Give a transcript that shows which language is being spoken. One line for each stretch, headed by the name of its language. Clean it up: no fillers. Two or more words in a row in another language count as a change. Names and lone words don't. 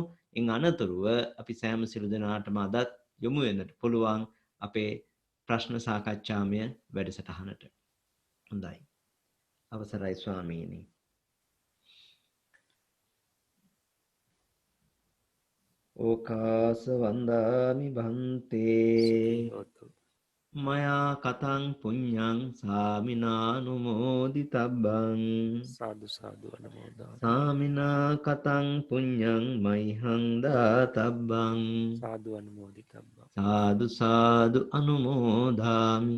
Sinhala: ඉන් අනතුරුව අපි සෑම සිළු දෙනාටම අදත් යොමු වෙන්නට පුළුවන් අපේ ප්‍රශ්න සාකච්ඡාමය වැඩසටහනට. හොඳයි. අවසරයි ස්වාමීනි.
Pali: ඕකාස වන්දාමි භන්තේ මයා කතං පුඤ්ඤං සාමිනානුමෝදිතබ්බං
Sinhala: සාදු සාදු අනුමෝදන්
Pali: සාමිනා කතං පුඤ්ඤං මයිහං දාතබ්බං සාදු අනුමෝදිතබ්බං සාදු සාදු අනුමෝදාමි.